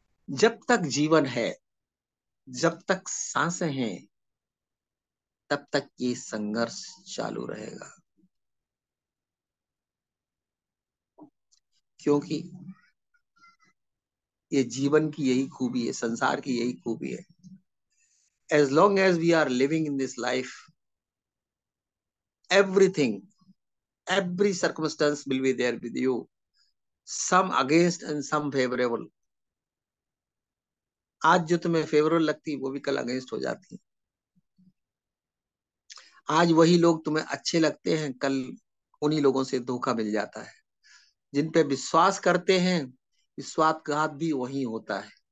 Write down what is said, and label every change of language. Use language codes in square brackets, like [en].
[hi] जब तक जीवन है, जब तक सांसें हैं, तब तक ये संघर्ष चालू रहेगा। क्योंकि ये जीवन की यही खूबी है, संसार की यही खूबी है। [en] As long as we are living in this life, everything, every circumstance will be there with you, some against and some favorable। [hi] आज जो तुम्हें फेवरेबल लगती है वो भी कल अगेंस्ट हो जाती है। आज वही लोग तुम्हें अच्छे लगते हैं, कल उन्हीं लोगों से धोखा मिल जाता है। जिन पे विश्वास करते हैं, विश्वासघात भी वही होता है।